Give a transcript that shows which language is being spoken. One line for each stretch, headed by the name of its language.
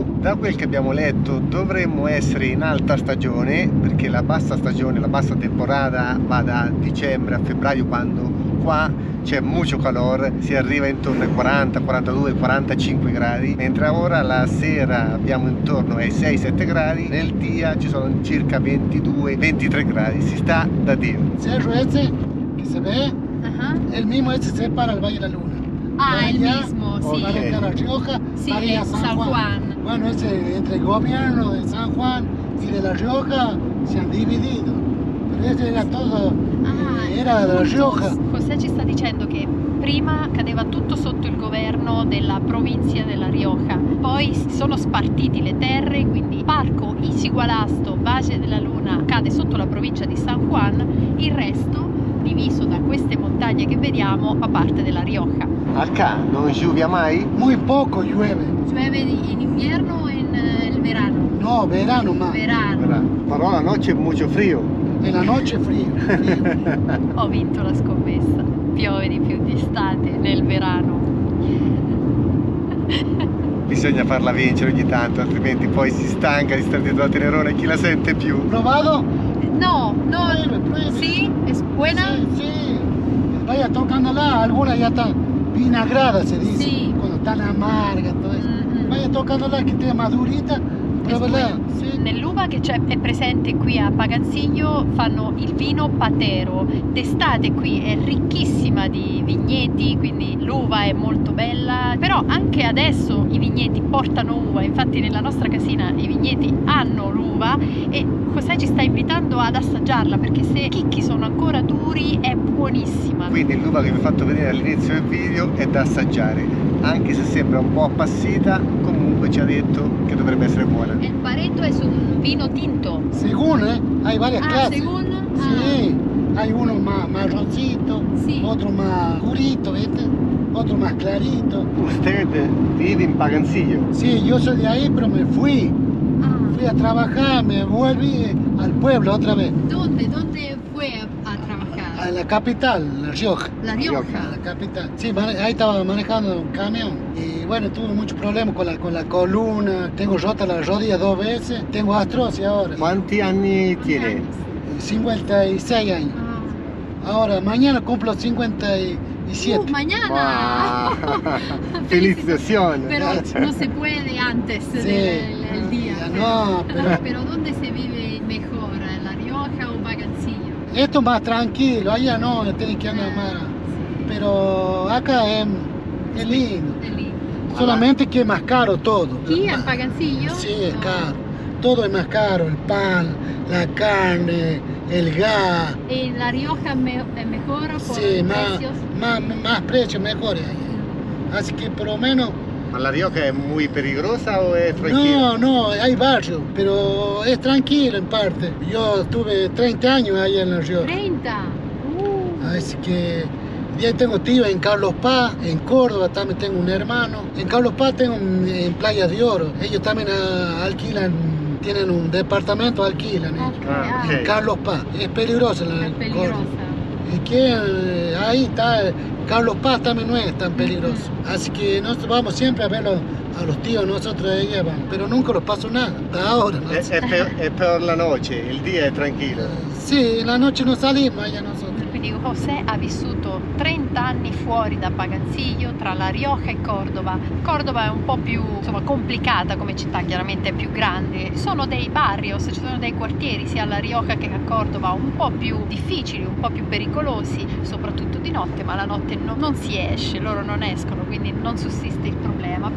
Italian: Da quel che abbiamo letto dovremmo essere in alta stagione, perché la bassa stagione, la bassa temporada va da dicembre a febbraio, quando qua c'è molto calore, si arriva intorno ai 40, 42, 45 gradi, mentre ora la sera abbiamo intorno ai 6-7 gradi, nel dia ci sono circa 22-23 gradi, si sta da Dio.
Spanish: Cerro ese que se ve, el mismo ese separa el Valle de la Luna.
Italian: Ah, il
Spanish: Allá, mismo, o
Italian: sì.
Spanish: para ir a La Rioja, Sí, para ir a San Juan. Bueno, ese entre el gobierno de San Juan y de La Rioja se han dividido. Pero ese era todo, era de La Rioja.
Italian: José ci sta dicendo che prima cadeva tutto sotto il governo della provincia della Rioja, poi si sono spartiti le terre, quindi Parco Isigualasto, Valle della Luna cade sotto la provincia di San Juan, il resto diviso da queste montagne che vediamo fa parte della Rioja.
Spanish: Acá non lluvia mai? Muy poco llueve. Llueve
Italian: in inverno
Spanish: o in el verano? No, verano más. Verano.
Italian: Però
Spanish: la noche
Italian: è molto frío.
Spanish: En la noche frío.
Italian: Ho vinto la scommessa. Piove di più d'estate nel verano. Bisogna farla vincere ogni tanto, altrimenti poi si stanca di stare dietro la Tenerona e chi la sente più.
Spanish: ¿Probado? No, Pruebe. ¿Sí? ¿Es buena? Sí, sí. Vaya tocándola, algunas ya están vinagradas, se dice. Sí. Cuando están amargas, todo eso. Vaya tocándola que esté madurita, pruébala. Sí.
Italian: Nell'uva che è presente qui a Pagansiglio fanno il vino Patero. D'estate qui è ricchissima di vigneti, quindi l'uva è molto bella, però anche adesso i vigneti portano uva, infatti nella nostra casina i vigneti hanno l'uva e José ci sta invitando ad assaggiarla perché se i chicchi sono ancora duri è buonissima. Quindi l'uva che vi ho fatto vedere all'inizio del video è da assaggiare, anche se sembra un po' appassita, comunque ci ha detto che dovrebbe essere buona.
Spanish: El Pareto es un vino tinto. Según, hay varias clases. Según. Sí, hay uno más marroncito, Sí. otro más oscurito, ¿viste? Otro más clarito. Usted vive in Pagansiglio? Sí, yo soy de ahí, pero me fui. Ah, Fui a trabajar, me volví al pueblo otra vez. ¿Dónde fue a trabajar? A la capital, La Rioja. La A Rioja. la capital. Sí, ahí estaba manejando un camión. Y bueno, tuve muchos problemas con la columna. Tengo rota la rodilla 2 veces. Tengo artrosis ahora.
Italian: Quanti anni tiene?
Spanish: 56 años. Ahora, mañana cumplo 57. Mañana. Wow. Felicitaciones. Pero no se puede antes Sí. del día. No, Pero ¿dónde se vive mejor? ¿En La Rioja o Pagansiglio? esto más tranquilo, allá no, tenés que andar más. Pero acá es lindo.
Italian: È lì.
Spanish: Solamente que es más caro todo.
Italian: Qui a Pagansiglio?
Spanish: Sí, es caro. Todo es más caro, el pan, la carne, el gas. ¿En La Rioja es mejor por Sí, precios? más precios mejores hay. Así que por lo menos.
Italian: Ma la Rioja è
Spanish: muy peligrosa
Italian: o è tranquila?
Spanish: No, hay barrio, pero es tranquilo en parte. Yo tuve 30 años allá en La Rioja. 30. Así que ya tengo tío en Carlos Paz, en Córdoba también tengo un hermano. En Carlos Paz tengo en Playa de Oro. Ellos también alquilan, tienen un departamento, alquilan. Ok, Ah, ok. En Carlos Paz. Es peligrosa la
Italian: È peligrosa.
Spanish: Y que ahí está, Carlos Paz también no es tan peligroso. Así que nosotros vamos siempre a ver a los tíos, nosotros de ella, pero nunca nos pasó nada, hasta ahora. ¿No?
Italian: È
Spanish: per la noche,
Italian: il dia è tranquillo. Sì,
Spanish: la noche no salimos allá nosotros.
Italian: Quindi José ha vissuto 30 anni fuori da Paganzillo, tra La Rioja e Cordova. Cordova è un po' più complicata come città, chiaramente è più grande. Sono dei barrios, ci sono dei quartieri sia a La Rioja che a Cordova un po' più difficili, un po' più pericolosi, soprattutto di notte, ma la notte non si esce, loro non escono, quindi non sussiste il problema.